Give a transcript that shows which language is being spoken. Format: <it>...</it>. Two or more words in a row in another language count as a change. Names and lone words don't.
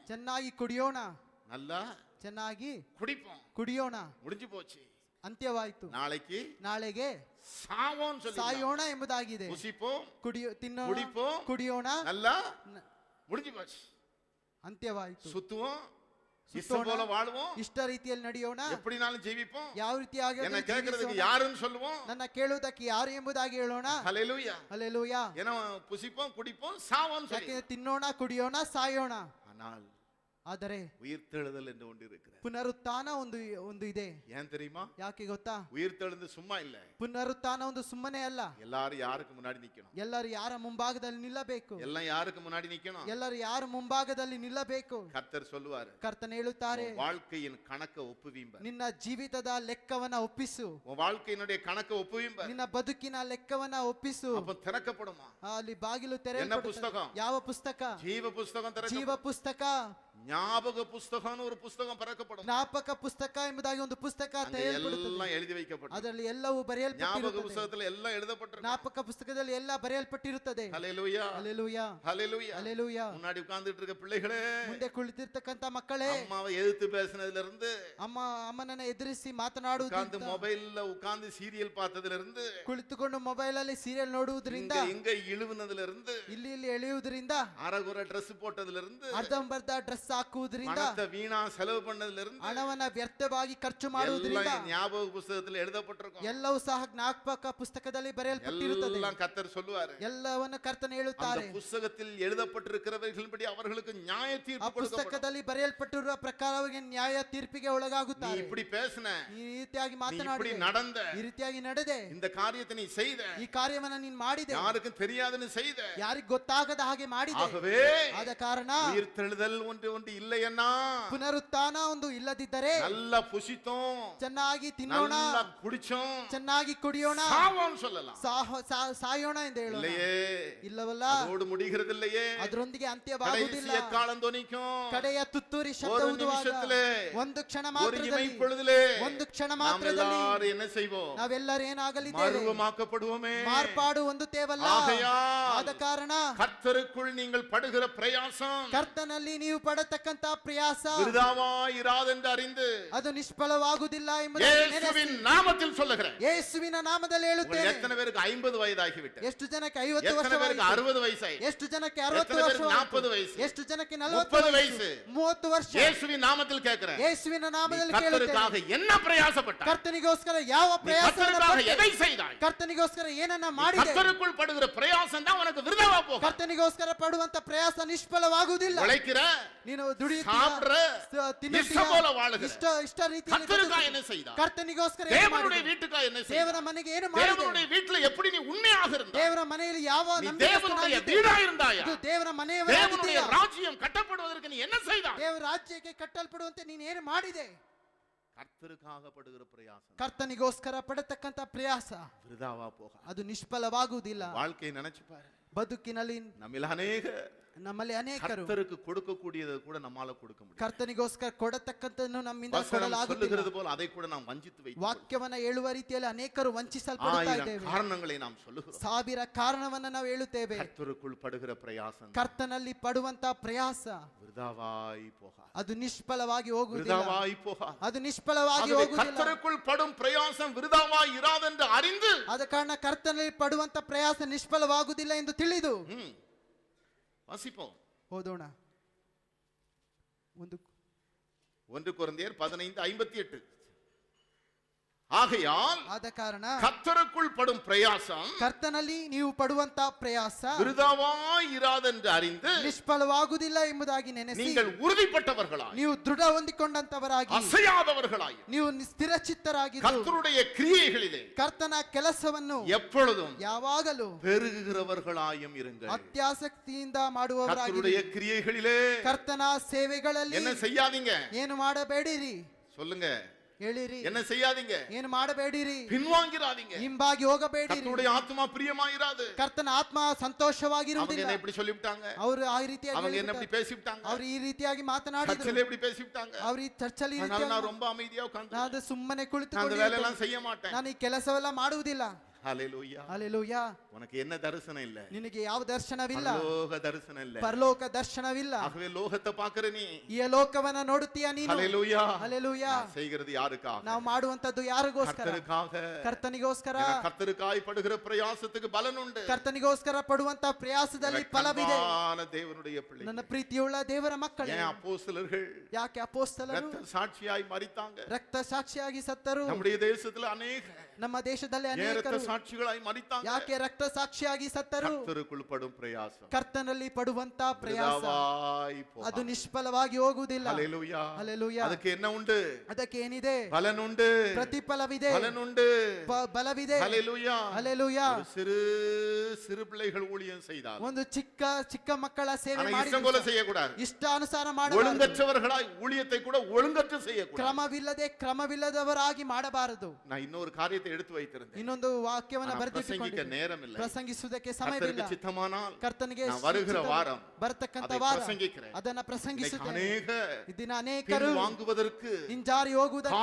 <kn>ಚೆನ್ನಾಗಿ ಕುಡಿಯೋಣ.</kn> <ta>நல்லா</ta> <kn>ಚೆನ್ನಾಗಿ</kn> <ta>குடிப்போம்.</ta> <kn>ಕುಡಿಯೋಣ.</kn> <ta>முடிஞ்சு போச்சு.</ta> <kn>ಅಂತ್ಯವಾಯಿತು. ನಾಳೆಗೆ</kn> <ta>சாவோம் சொல்லி</ta> <kn>ಸಾಯೋಣ ಎಂಬುದಾಗಿದೆ.</kn> <ta>புசிப்போம்,</ta> <kn>ತಿನ್ನೋಣ,</kn> <ta>குடிப்போம்,</ta> <kn>ಕುಡಿಯೋಣ.</kn> <ta>நல்லா முடிஞ்சு போச்சு.</ta> <kn>ಅಂತ್ಯವಾಯಿತು.</kn> <ta>சுத்துவோம், இஷ்டம் போல வாழ்வோம்,</ta> <kn>ಇಷ್ಟ ರೀತಿಯಲ್ಲಿ ನಡೆಯೋಣ,</kn> <ta>எப்படினாலும் ஜீவிப்போம்.</ta> <kn>ಯಾವ ರೀತಿಯಾಗಿ</kn> <ta>என்ன கேக்குறதுக்கு யாருன்னு சொல்லுவோம்,</ta> <kn>ನನ್ನ ಕೇಳುವುದಕ್ಕೆ ಯಾರು ಎಂಬುದಾಗಿ ಹೇಳೋಣ.</kn> <ta>ஹல்லேலூயா.</ta> <kn>ಹಲ್ಲೆಲೂಯಾ.</kn> <ta>ஏன்னா புசிப்போம், குடிப்போம், சாவோம் சொல்லி</ta> <kn>ತಿನ್ನೋಣ, ಕುಡಿಯೋಣ, ಸಾಯೋಣ. ಆದರೆ</kn> <ta>உயிர்த்தெழுதல் என்று ஒன்று இருக்கிறது.</ta> <kn>ಪುನರುತ್ಥಾನ ಒಂದು ಇದೆ.</kn> <ta>ஏன் தெரியுமா?</ta> <kn>ಯಾಕೆ ಗೊತ್ತಾ?</kn> <ta>உயிர்த்தெழுந்து சும்மா இல்ல.</ta> <kn>ಪುನರುತ್ಥಾನ ಒಂದು ಸುಮ್ಮನೆ ಅಲ್ಲ.</kn> <ta>எல்லாரும் யாருக்கு முன்னாடி நிக்கணும்?</ta> <kn>ಎಲ್ಲರೂ ಯಾರ ಮುಂಭಾಗದಲ್ಲಿ ನಿಲ್ಲಬೇಕು.</kn> <ta>எல்லாம் யாருக்கு முன்னாடி நிக்கணும்?</ta> <kn>ಎಲ್ಲರೂ ಯಾರ ಮುಂಭಾಗದಲ್ಲಿ ನಿಲ್ಲಬೇಕು.</kn> <ta>கர்த்தர் சொல்லுவாரு,</ta> <kn>ಕರ್ತನ ಹೇಳುತ್ತಾರೆ,</kn> <ta>உன் வாழ்க்கையின் கணக்க ஒப்புவீம்ப.</ta> <kn>ನಿನ್ನ ಜೀವಿತದ ಲೆಕ್ಕವನ್ನ ಒಪ್ಪಿಸು.</kn> <ta>உன் வாழ்க்கையினுடைய கணக்க ஒப்புவீம்ப.</ta> <kn>ನಿನ್ನ ಬದುಕಿನ ಲೆಕ್ಕವನ್ನ ಒಪ್ಪಿಸು.</kn> <ta>அப்ப திறக்கப்படுமா?</ta> <kn>ಅಲ್ಲಿ ಬಾಗಿಲು</kn> <ta>என்ன</ta> <kn>ತೆರೆಯಲ್ಪಡುತ್ತದೆ.</kn> <ta>புஸ்தகம்?</ta> <kn>ಯಾವ ಪುಸ್ತಕ?</kn> <ta>ஜீவ புஸ்தகம்</ta> <kn>ಜೀವ</kn> <ta>திறக்கப்படும்.</ta> <kn>ಪುಸ್ತಕ.</kn> <ta>ஞாபக புஸ்தகம்னு ஒரு புஸ்தகம் பிறக்கப்படும்.</ta> <kn>ಜ್ಞಾಪಕ ಪುಸ್ತಕ ಎಂಬುದಾಗಿ ಒಂದು ಪುಸ್ತಕ</kn> <ta>அங்க</ta> <kn>ತೆರೆಯಲ್ಪಡುತ್ತದೆ.</kn> <ta>எல்லாம் எழுதி வைக்கப்படும்.</ta> <kn>ಅದರಲ್ಲಿ ಎಲ್ಲವೂ</kn> <ta>ஞாபக</ta> <kn>ಬರೆಯಲ್ಪಟ್ಟಿರುತ್ತದೆ.</kn> <ta>புஸ்தகத்துல எல்லாம் எழுதப்பட்டிருக்கும்.</ta> <kn>ಜ್ಞಾಪಕ ಪುಸ್ತಕದಲ್ಲಿ ಎಲ್ಲ ಬರೆಯಲ್ಪಟ್ಟಿರುತ್ತದೆ.</kn> <ta>ஹல்லேலூயா,</ta> <kn>ಹಲ್ಲೆಲೂಯಾ,</kn> <ta>ஹல்லேலூயா.</ta> <kn>ಹಲ್ಲೆಲೂಯಾ.</kn> <ta>முன்னாடி உட்கார்ந்துட்டு இருக்க பிள்ளைகளே,</ta> <kn>ಮುಂದೆ ಕುಳಿತಿರ್ತಕ್ಕಂತ ಮಕ್ಕಳೇ,</kn> <ta>அம்மாவை எதிர்த்து பேசினதுல இருந்து,</ta> <kn>ಅಮ್ಮನನ್ನ ಎದುರಿಸಿ</kn> <ta>உட்கார்ந்து</ta> <kn>ಮಾತನಾಡುವುದರಿಂದ,</kn> <ta>மொபைல்ல உட்கார்ந்து சீரியல் பார்த்ததுல இருந்து,</ta> <kn>ಕುಳಿತುಕೊಂಡು ಮೊಬೈಲ್ ಅಲ್ಲಿ ಸೀರಿಯಲ್ ನೋಡುವುದರಿಂದ,</kn> <ta>இங்க இழுவுனதுல இருந்து,</ta> <kn>ಇಲ್ಲಿ ಎಳೆಯುವುದರಿಂದ,</kn> <ta>அரைகுறை ட்ரெஸ் போட்டதுல இருந்து,</ta> <kn>ಅರ್ಧಂಬರ್ಧ ಡ್ರೆಸ್ ಹಾಕುವುದರಿಂದ,</kn> <ta>பணத்தை வீணா செலவு பண்ணதுல இருந்து,</ta> <kn>ಹಣವನ್ನ ವ್ಯರ್ಥವಾಗಿ ಖರ್ಚು ಮಾಡುವುದರಿಂದ,</kn> <ta>எல்லாம் ஞாபக புஸ்தகத்துல எழுதப்பட்டிருக்கும்.</ta> <kn>ಎಲ್ಲವೂ ಸಹ ಜ್ಞಾಪಕ ಪುಸ್ತಕದಲ್ಲಿ ಬರೆಯಲ್ಪಟ್ಟಿರುತ್ತದೆ.</kn> <ta>எல்லாம் கர்த்தர் சொல்லுவாரு.</ta> <kn>ಎಲ್ಲವನ್ನು ಕರ್ತನ</kn> <ta>அந்த</ta> <kn>ಹೇಳುತ್ತಾರೆ.</kn> <ta>புஸ்தகத்தில் எழுதப்பட்டிருக்கிறவர்களின்படி அவர்களுக்கு நியாய</ta> <kn>ಆ</kn> <ta>தீர்ப்பு கொடுக்கப்படும்.</ta> <kn>ಪುಸ್ತಕದಲ್ಲಿ ಬರೆಯಲ್ಪಟ್ಟಿರುವ ಪ್ರಕಾರವಾಗಿ ನ್ಯಾಯ ತೀರ್ಪಿಗೆ</kn> <ta>நீ</ta> <kn>ಒಳಗಾಗುತ್ತಾರೆ.</kn> <ta>இப்படி பேசின,</ta> <kn>ಈ ರೀತಿಯಾಗಿ</kn> <ta>நீ இப்படி</ta> <kn>ಮಾತನಾಡಿದೆ,</kn> <ta>நடந்த,</ta> <kn>ಈ ರೀತಿಯಾಗಿ ನಡೆದೆ,</kn> <ta>இந்த காரியத்தை நீ செய்த,</ta> <kn>ಈ ಕಾರ್ಯವನ್ನ ನೀನ್ ಮಾಡಿದೆ,</kn> <ta>யாருக்கும் தெரியாதுன்னு செய்த.</ta> <kn>ಯಾರಿಗ್ ಗೊತ್ತಾಗದ ಹಾಗೆ ಮಾಡಿದೆ.</kn> <ta>ஆகவே</ta> <kn>ಆದ ಕಾರಣ</kn> <ta>உயிர்த்தெழுதல் ஒன்று இல்லையன்னா,</ta> <kn>ಪುನರುತ್ಥಾನ ಒಂದು ಇಲ್ಲದಿದ್ದರೆ</kn> <ta>நல்லா புசித்தோம்,</ta> <kn>ಚೆನ್ನಾಗಿ ತಿನ್ನೋಣ,</kn> <ta>நல்லா குடிச்சோம்,</ta> <kn>ಚೆನ್ನಾಗಿ ಕುಡಿಯೋಣ,</kn> <ta>சாவோம்னு சொல்லலாம்.</ta> <kn>ಸಾಯೋಣ ಎಂದು ಹೇಳೋಣ.</kn> <ta>இல்லையே,</ta> <kn>ಇಲ್ಲವಲ್ಲ,</kn> <ta>அதோடு முடிகிறது இல்லையே.</ta> <kn>ಅದರೊಂದಿಗೆ ಅಂತ್ಯವಾಗುವುದಿಲ್ಲ.</kn> <ta>கடைசிய காலம் தொனிக்கும்.</ta> <kn>ಕಡೆಯ ತುತ್ತೂರಿ ಶಬ್ದ</kn> <ta>ஒரு</ta> <kn>ಊದುವಾಗ,</kn> <ta>நிமிஷத்திலே,</ta> <kn>ಒಂದು ಕ್ಷಣ</kn> <ta>ஒரு</ta> <kn>ಮಾತ್ರದಲ್ಲಿ,</kn> <ta>இமைப்பொழுதிலே</ta> <kn>ಒಂದು ಕ್ಷಣ</kn> <ta>நாம்</ta> <kn>ಮಾತ್ರದಲ್ಲಿ</kn> <ta>எல்லாரும் என்ன செய்வோம்?</ta> <kn>ನಾವೆಲ್ಲರೂ ಏನಾಗಲಿದ್ದೇವೆ?</kn> <ta>மறுவமாக்கப்படுவோமே.</ta> <kn>ಮಾರ್ಪಾಡು ಹೊಂದುತ್ತೇವಲ್ಲ.</kn> <ta>ஆகையால்</ta> <kn>ಆದ ಕಾರಣ</kn> <ta>கர்த்தருக்குள் நீங்கள் படுகிற பிரயாசம்</ta> <kn>ಕರ್ತನಲ್ಲಿ ನೀವು ಪಡತಕ್ಕಂತ ಪ್ರಯಾಸ</kn> <ta>விருதாவாயிராதென்று அறிந்து</ta> <kn>ಅದು ನಿಷ್ಫಲವಾಗುವುದಿಲ್ಲ ಎಂಬುದಾಗಿ ನೆನೆಸಿ,</kn> <ta>இயேசுவின் நாமத்தில் சொல்லுகிறேன்.</ta> <kn>ಯೇಸುವಿನ ನಾಮದಲ್ಲಿ</kn> <ta>உங்களுக்கு</ta> <kn>ಹೇಳುತ್ತೇನೆ.</kn> <ta>எத்தனை பேருக்கு 50 வயதாகிவிட்டது?</ta> <kn>ಎಷ್ಟು ಜನಕ್ಕೆ 50</kn> <ta>எத்தனை பேருக்கு</ta> <kn>ವರ್ಷ,</kn> <ta>60 வயசாயி?</ta> <kn>ಎಷ್ಟು ಜನಕ್ಕೆ 60</kn> <ta>எத்தனை</ta> <kn>ವರ್ಷ,</kn> <ta>பேருக்கு 40 வயசு?</ta> <kn>ಎಷ್ಟು ಜನಕ್ಕೆ</kn> <ta>30 40 வயசு?</ta> <kn>30 ವರ್ಷ.</kn> <ta>இயேசுவின் நாமத்தில் கேட்கிறேன்.</ta> <kn>ಯೇಸುವಿನ ನಾಮದಲ್ಲಿ</kn> <ta>கர்த்தருக்காக</ta> <kn>ಕೇಳುತ್ತೇನೆ.</kn> <ta>என்ன பிரயாசப்பட்டாய்?</ta> <kn>ಕರ್ತನಿಗೋಸ್ಕರ ಯಾವ</kn> <ta>நீ</ta> <kn>ಪ್ರಯಾಸ</kn> <ta>கர்த்தருக்காக எதை செய்தாய்?</ta> <kn>ಕರ್ತನಿಗೋಸ್ಕರ ಏನನ್ನ ಮಾಡಿದೆ?</kn> <ta>கர்த்தருக்குள் படுகிற பிரயாசம் தான் உனக்கு விருதாவா போகும்.</ta> <kn>ಕರ್ತನಿಗೋಸ್ಕರ ಪಡುವಂತ ಪ್ರಯಾಸ ನಿಷ್ಫಲವಾಗುವುದಿಲ್ಲ.</kn> <ta>உழைக்கிற,</ta> <kn>ನೀನು</kn> <ta>சாப்பிடுற, இஷ்டம் போல வாழுகிற.</ta> <kn>ಇಷ್ಟ ರೀತಿಯಲ್ಲಿ</kn> <ta>கர்த்தருக்காக என்ன செய்தாய்?</ta> <kn>ಕರ್ತನಿಗೋಸ್ಕರ ಏನು</kn> <ta>தேவனுடைய</ta> <kn>ಮಾಡಿದೆ?</kn> <ta>வீட்டுக்காக என்ன செய்தாய்?</ta> <kn>ದೇವರ ಮನೆಗೆ ಏನು ಮಾಡಿದೆ?</kn> <ta>தேவனுடைய வீட்டுல எப்படி நீ உண்மையாக இருந்தாய்?</ta> <kn>ದೇವರ ಮನೆಯಲ್ಲಿ ಯಾವ</kn> <ta>நீ</ta> <kn>ನಂಬಿಕಸ್ಥನಾಗಿದ್ದೆ?</kn> <ta>தேவனுடைய வீடா இருந்தாயா?</ta> <kn>ಇದು ದೇವರ</kn> <ta>தேவனுடைய</ta> <kn>ಮನೆಯವರಾಗಿದ್ದೀಯಾ?</kn> <ta>ராஜ்யம் கட்டப்படுவதற்கு நீ என்ன செய்தாய்?</ta> <kn>ದೇವರ ರಾಜ್ಯಕ್ಕೆ ಕಟ್ಟಲ್ಪಡುವಂತೆ ನೀನು ಏನು ಮಾಡಿದೆ?</kn> <ta>கர்த்தருக்காக படுகிற பிரயாசம்</ta> <kn>ಕರ್ತನಿಗೋಸ್ಕರ ಪಡತಕ್ಕಂತ ಪ್ರಯಾಸ</kn> <ta>விருதாவா போக.</ta> <kn>ಅದು ನಿಷ್ಫಲವಾಗುವುದಿಲ್ಲ.</kn> <ta>வாழ்க்கையை நினைச்சு பாரு.</ta> <kn>ಬದುಕಿನಲ್ಲಿ</kn> <ta>நம்மில் அநேக</ta> <kn>ನಮ್ಮಲ್ಲಿ ಅನೇಕರು</kn> <ta>கர்த்தருக்கு கொடுக்கக்கூடியது கூட நம்மால கொடுக்க முடியும்.</ta> <kn>ಕರ್ತನಿಗೋಸ್ಕರ ಕೊಡತಕ್ಕಂತನ್ನು ನಮ್ಮಿಂದ</kn> <ta>வசனம்</ta> <kn>ಕೊಡಲಾಗುವುದಿಲ್ಲ.</kn> <ta>சொல்லுகிறது போல அதை கூட நாம் வஞ்சித்து வைத்து</ta> <kn>ವಾಕ್ಯವನ್ನ ಹೇಳುವ ರೀತಿಯಲ್ಲಿ ಅನೇಕರು ವಂಚಿಸಲ್ಪಡ್ತಾ ಇದ್ದೇವೆ.</kn> <ta>காரணங்களை நாம் சொல்லுகிறோம்.</ta> <kn>ಸಾವಿರ ಕಾರಣವನ್ನ ನಾವು ಹೇಳುತ್ತೇವೆ.</kn> <ta>கர்த்தருக்குள் படுகிற பிரயாசம்</ta> <kn>ಕರ್ತನಲ್ಲಿ ಪಡುವಂತ ಪ್ರಯಾಸ</kn> <ta>விருதாவாய் போக.</ta> <kn>ಅದು ನಿಷ್ಫಲವಾಗಿ ಹೋಗುವುದಿಲ್ಲ.</kn> <ta>விருதாவாய் போக.</ta> <kn>ಅದು ನಿಷ್ಫಲವಾಗಿ</kn> <ta>ஆகவே</ta> <kn>ಹೋಗುವುದಿಲ್ಲ.</kn> <ta>கர்த்தருக்குள் படும் பிரயாசம் விருதாவாய் இராதென்று அறிந்து,</ta> <kn>ಆದ ಕಾರಣ ಕರ್ತನಲ್ಲಿ ಪಡುವಂತ ಪ್ರಯಾಸ ನಿಷ್ಫಲವಾಗುವುದಿಲ್ಲ ಎಂದು ತಿಳಿದು</kn> <ta>வாசிப்போம்.</ta> <kn>ಓದೋಣ.</kn> <ta>1 கொரிந்தியர் 15:58. ஆகையால்</ta> <kn>ಆದ ಕಾರಣ</kn> <ta>கர்த்தருக்குள் படும் பிரயாசம்</ta> <kn>ಕರ್ತನಲ್ಲಿ ನೀವು ಪಡುವಂತ ಪ್ರಯಾಸ</kn> <ta>விருதாவாய் இராதென்று அறிந்து</ta> <kn>ನಿಷ್ಫಲವಾಗುವುದಿಲ್ಲ ಎಂಬುದಾಗಿ ನೆನೆಸಿ</kn> <ta>நீங்கள் உறுதிப்பட்டவர்களாய்,</ta> <kn>ನೀವು ದೃಢ ಹೊಂದಿಕೊಂಡಂತವರಾಗಿ,</kn> <ta>அசையாதவர்களாய்,</ta> <kn>ನೀವು ಸ್ಥಿರಚಿತ್ತರಾಗಿ</kn> <ta>கர்த்தருடைய கிரியைகளிலே</ta> <kn>ಕರ್ತನ ಕೆಲಸವನ್ನು</kn> <ta>எப்பொழுதும்</ta> <kn>ಯಾವಾಗಲೂ</kn> <ta>பெருகுகிறவர்களாயும் இருங்கள்.</ta> <kn>ಅತ್ಯಾಸಕ್ತಿಯಿಂದ ಮಾಡುವವರಾಗಿ,</kn> <ta>கர்த்தருடைய கிரியைகளிலே</ta> <kn>ಕರ್ತನ ಸೇವೆಗಳಲ್ಲಿ</kn> <ta>என்ன செய்யாதீங்க?</ta> <kn>ಏನು ಮಾಡಬೇಡಿರಿ.</kn> <ta>சொல்லுங்க.</ta> <kn>ಹೇಳಿರಿ.</kn> <ta>என்ன செய்யாதீங்க?</ta> <kn>ಏನು ಮಾಡಬೇಡಿರಿ.</kn> <ta>பின்வாங்கிறாதீங்க.</ta> <kn>ಹಿಂಬಾಗಿ ಹೋಗಬೇಡಿರಿ.</kn> <ta>கர்த்தருடைய ஆத்மா பிரியமாயிராது.</ta> <kn>ಕರ್ತನ ಆತ್ಮ</kn> <ta>அவங்க</ta> <kn>ಸಂತೋಷವಾಗಿರುವುದಿಲ್ಲ.</kn> <ta>என்ன இப்படி சொல்லிவிட்டாங்க?</ta> <kn>ಅವರು ಆ ರೀತಿಯಾಗಿ</kn> <ta>அவங்க என்ன இப்படி</ta> <kn>ಹೇಳಿಬಿಟ್ಟಾರೆ.</kn> <ta>பேசிவிட்டாங்க?</ta> <kn>ಅವರು ಈ ರೀತಿಯಾಗಿ ಮಾತನಾಡಿದ್ರು.</kn> <ta>சர்ச்சிலே இப்படி பேசிவிட்டாங்க.</ta> <kn>ಅವರು ಈ ಚರ್ಚಲ್ಲಿ ಈ</kn> <ta>அதனால</ta> <kn>ರೀತಿಯಾಗಿ</kn> <ta>நான் ரொம்ப அமைதியா உட்கார்ந்து</ta> <kn>ನಾನು ಸುಮ್ಮನೆ</kn> <ta>நான் அந்த</ta> <kn>ಕುಳಿತುಕೊಂಡು</kn> <ta>வேலை எல்லாம் செய்ய மாட்டேன்.</ta> <kn>ನಾನು ಈ ಕೆಲಸವೆಲ್ಲ ಮಾಡುವುದಿಲ್ಲ.</kn> <ta>ஹalleluya.</ta> <kn>ಹಲ್ಲೆಲೂಯಾ.</kn> <ta>உனக்கு என்ன தரிசனம் இல்ல?</ta> <kn>ನಿನಗೆ ಯಾವ ದರ್ಶನವಿಲ್ಲ.</kn> <ta>பரலோக தரிசனம் இல்ல.</ta> <kn>ಪರಲೋಕ ದರ್ಶನವಿಲ್ಲ.</kn> <ta>ஆகவே லோகத்தை பார்க்கற நீ</ta> <kn>ಈ ಲೋಕವನ್ನ ನೋಡುತ್ತೀಯ ನೀನು.</kn> <ta>ஹalleluya.</ta> <kn>ಹಲ್ಲೆಲೂಯಾ.</kn> <ta>செய்கிறது யாருக்காக?</ta> <kn>ನಾವು ಮಾಡುವಂತದ್ದು ಯಾರಿಗೋಸ್ಕರ?</kn> <ta>கர்த்தருக்காக.</ta> <kn>ಕರ್ತನಿಗೋಸ್ಕರ.</kn> <ta>கர்த்தருக்காய் படுகிற பிரயாசத்துக்கு பலன் உண்டு.</ta> <kn>ಕರ್ತನಿಗೋಸ್ಕರ ಪಡುವಂತ ಪ್ರಯಾಸದಲ್ಲಿ ಫಲವಿದೆ.</kn> <ta>தேவனுடைய பிள்ளைகளே,</ta> <kn>ನನ್ನ ಪ್ರೀತಿಯುಳ್ಳ ದೇವರ ಮಕ್ಕಳೇ,</kn> <ta>ஏன் அப்போஸ்தலர்கள்</ta> <kn>ಯಾಕೆ ಅಪೊಸ್ತಲರು</kn> <ta>ரத்த சாட்சியாய் மரித்தாங்க?</ta> <kn>ರಕ್ತ ಸಾಕ್ಷಿಯಾಗಿ ಸತ್ತರು.</kn> <ta>நம்முடைய தேசத்துல அநேக</ta> <kn>ನಮ್ಮ ದೇಶದಲ್ಲಿ</kn> <ta>ஏன் ரத்த</ta> <kn>ಅನೇಕರು</kn> <ta>சாட்சிகளாய் மரித்தாங்க?</ta> <kn>ಯಾಕೆ ರಕ್ತ ಸಾಕ್ಷಿಯಾಗಿ ಸತ್ತರು?</kn> <ta>கர்த்தருக்குள் படும் பிரயாசம்</ta> <kn>ಕರ್ತನಲ್ಲಿ ಪಡುವಂತ ಪ್ರಯಾಸ</kn> <ta>விருதாவாய் போகாது.</ta> <kn>ಅದು ನಿಷ್ಫಲವಾಗಿ ಹೋಗುವುದಿಲ್ಲ.</kn> <ta>ஹல்லேலூயா.</ta> <kn>ಹಲ್ಲೆಲೂಯಾ.</kn> <ta>அதுக்கு என்ன உண்டு?</ta> <kn>ಅದಕ್ಕೆ ಏನಿದೆ?</kn> <ta>பலன் உண்டு.</ta> <kn>ಪ್ರತಿಫಲವಿದೆ,</kn> <ta>பலன் உண்டு.</ta> <kn>ಬಲವಿದೆ.</kn> <ta>ஹல்லேலூயா.</ta> <kn>ಹಲ್ಲೆಲೂಯಾ.</kn> <ta>ஒரு சிறு சிறு பிள்ளைகள் ஊழியம் செய்தால்</ta> <kn>ಒಂದು ಚಿಕ್ಕ ಚಿಕ್ಕ ಮಕ್ಕಳ ಸೇವೆ</kn> <ta>ஆனா</ta> <kn>ಮಾಡಿ</kn> <ta>இஷ்டம் போல செய்யக்கூடாது.</ta> <kn>ಇಷ್ಟಾನುಸಾರ ಮಾಡಬಾರದು.</kn> <ta>ஒழுங்கற்றவர்களாய் ஊழியத்தை கூட ஒழுங்கற்று செய்யக்கூடாது.</ta> <kn>ಕ್ರಮವಿಲ್ಲದವರಾಗಿ ಮಾಡಬಾರದು.</kn> <ta>நான் இன்னொரு காரியத்தை எடுத்து வைத்திருந்தேன்.</ta> <kn>ಇನ್ನೊಂದು ವಾಕ್ಯವನ್ನು</kn> <ta>ஆனா பிரசங்கிக்க</ta> <kn>ಬರೆದಿಟ್ಟುಕೊಂಡಿದ್ದೇನೆ.</kn> <ta>நேரம் இல்லை.</ta> <kn>ಪ್ರಸಂಗಿಸುವುದಕ್ಕೆ ಸಮಯವಿಲ್ಲ.</kn> <ta>கர்த்தருக்கு சித்தமானால்</ta> <kn>ಕರ್ತನಿಗೆ</kn> <ta>நான் வருகிற வாரம்</ta> <kn>ಬರ್ತಕ್ಕಂತ</kn> <ta>அதை</ta> <kn>ವಾರ</kn> <ta>பிரசங்கிக்கிறேன்.</ta> <kn>ಅದನ್ನ</kn> <ta>இன்னைக்கு</ta> <kn>ಪ್ರಸಂಗಿಸುತ್ತೇನೆ.</kn> <ta>அநேக</ta> <kn>ಇದನ್ನ ಅನೇಕರು</kn> <ta>வாங்குவதற்கு</ta> <kn>ಹಿಂಜಾರಿ ಹೋಗುವುದಕ್ಕೆ</kn>